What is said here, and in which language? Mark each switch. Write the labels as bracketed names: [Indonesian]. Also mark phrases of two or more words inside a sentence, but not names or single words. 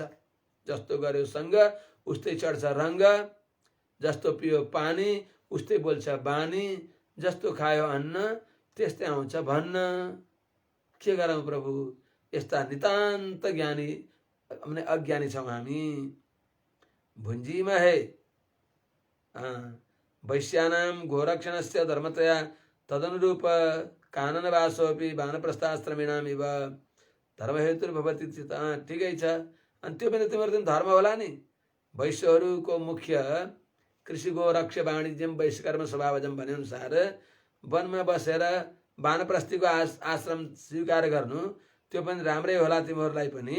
[Nepali] जस्तो गर्यो सङ्ग उस्तै चढ्छ रङ्ग, जस्तो पियो पानी उस्तै बोल्छ बानी, जस्तो खायो अन्न त्यस्तै आउँछ भन्न। के गरौँ प्रभु, यस्ता नितान्त ज्ञानी अपने अज्ञानी छौँ हामी। [Sanskrit] भुन्जीमा है वैश्यानाम गोरक्षणस्य धर्मतया तदनुरूप काननवासोपि वानप्रस्थाश्रमिणाम इव धर्महेतुर्भवति। [Nepali] ठिकै छ। अनि त्यो पनि तिम्रो दिन धर्म होला नि। वैश्यहरूको मुख्य [Sanskrit] कृषि गोरक्ष वाणिज्यम वैश्यकर्म स्वभावजम [Nepali] भने अनुसार वनमा बसेर वानप्रस्थीको आश्रम स्वीकार गर्नु त्यो पनि राम्रै होला तिमीहरूलाई पनि।